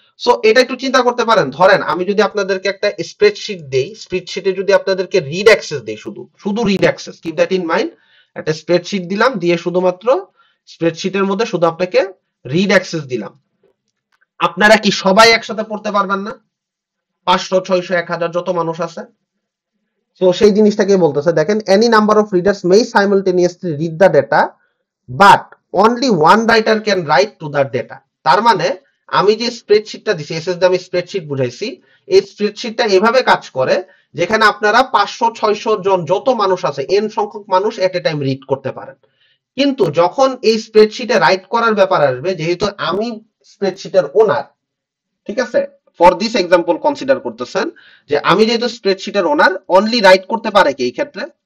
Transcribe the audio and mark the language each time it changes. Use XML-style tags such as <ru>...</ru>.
<bn>So এটা একটু চিন্তা করতে পারেন, ধরেন আমি যদি আপনাদেরকে একটা স্প্রেডশিট দেই, স্প্রেডশিটে যদি আপনাদেরকে রিড অ্যাক্সেস দেই, শুধু read access,</bn> <en>keep that in mind,</en> <bn>একটা স্প্রেডশিট দিলাম, দিয়ে শুধুমাত্র স্প্রেডশিটের মধ্যে শুধু আপনাকে রিড অ্যাক্সেস দিলাম, আপনারা কি সবাই একসাথে পড়তে পারবেন না? 500 600 1000 যত মানুষ আছে। তো সেই জিনিসটাকে বলতেছে, দেখেন</bn> <en>any number of readers may simultaneously read the data but only one writer can write to the data.</en> <bn>তার মানে আমি যে স্প্রেডশিটটা দিছি, এসএস দিয়ে আমি স্প্রেডশিট বুঝাইছি, এই স্প্রেডশিটটা এভাবে কাজ করে যেখানে আপনারা 500 600 জন যত মানুষ আছে, এন সংখ্যক মানুষ এট এ টাইম রিড করতে পারেন। কিন্তু যখন এই স্প্রেডশিটে রাইট করার ব্যাপার আসবে, যেহেতু আমি স্প্রেডশিটের ওনার, ঠিক আছে, ফর দিস এক্সাম্পল কনসিডার করতেছেন যে আমি যেহেতু স্প্রেডশিটের ওনার, অনলি রাইট করতে পারে কি এই ক্ষেত্রে?</bn>